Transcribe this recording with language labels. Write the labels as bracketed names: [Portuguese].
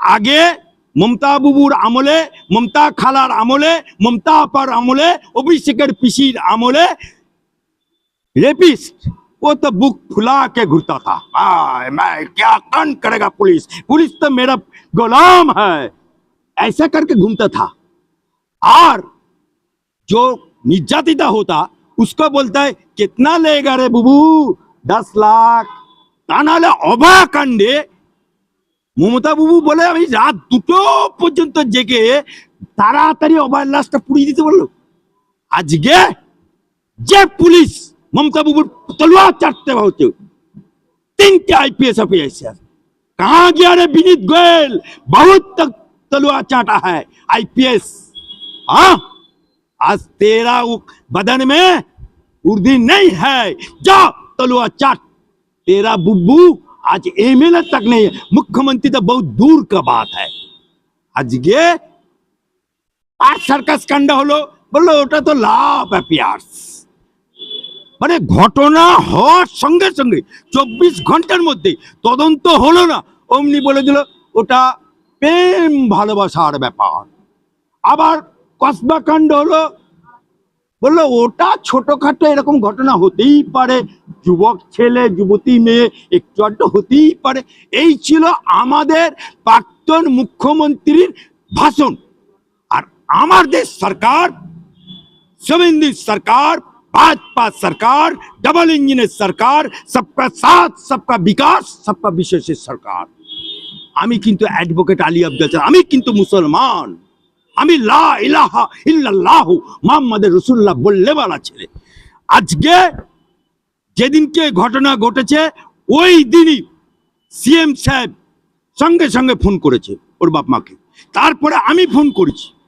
[Bangla] আগে মমতা বুবুর আমলে, মমতা খালার আমলে, মমতা আপার আমলে, অভিষেকের পিসির আমলে [Hindi] रेपिस्ट वो तो बुक फुला के घूरता था। मैं क्या कांड करेगा पुलिस, पुलिस तो मेरा गुलाम है, ऐसा करके घूमता था। और जो निर्यातिता होता उसको बोलता है कितना लेगा रे बुबू, 10 लाख। [Bangla] तानाले অবাকাণ্ডে মমতা বুবু বলে আমি রাত 2টো পর্যন্ত জেগে তাড়াতাড়ি অভয়ের লাশটা পুড়িয়ে দিতে বললো। আজকে যে পুলিশ [Hindi] ममता बुबू तलवार चाटते होते 3 आईपीएस ऑफिसर कहाँ गया रे विनीत गोयल, बहुत तक तलवार चाटा है आईपीएस। हाँ आज तेरा बदन में उर्दी नहीं है, जा तलवार चाट। तेरा बुब्बू आज एमएलए तक नहीं है, मुख्यमंत्री तो बहुत दूर का बात है। आज ये सर्कस कांड हलो बोलो [Bangla] ওটা তো লাভ অ্যাপিয়ার্স, মানে ঘটনা হওয়ার সঙ্গে সঙ্গে 24 ঘন্টার মধ্যে তদন্ত হলো না, অমনি বলে দিল ওটা প্রেম ভালোবাসার ব্যাপার। আবার কসবা কাণ্ড হলো, বললো ওটা ছোটখাটো এরকম ঘটনা হতেই পারে, যুবক ছেলে যুবতী মেয়ে একটু আধটু হতেই পারে। এই ছিল আমাদের প্রাক্তন মুখ্যমন্ত্রীর ভাষণ। আর আমার দেশ সরকার, শুভেন্দু সরকার, [Hindi] भाजपा सरकार, डबल इंजन सरकार, सबका साथ सबका विकास सबका विशेष सरकार। [Bangla] আমি কিন্তু অ্যাডভোকেট আলী আব্দুল চাচা, আমি কিন্তু মুসলমান, আমি লা ইলাহা ইল্লাল্লাহু মুহাম্মাদুর রাসূলুল্লাহ বললেওয়ালা ছেলে। আজকে যেদিনকে ঘটনা ঘটেছে ওই দিনই সিএম সাহেব সঙ্গে সঙ্গে ফোন করেছে ওর বাপ মাকে, তারপরে আমি ফোন করেছি।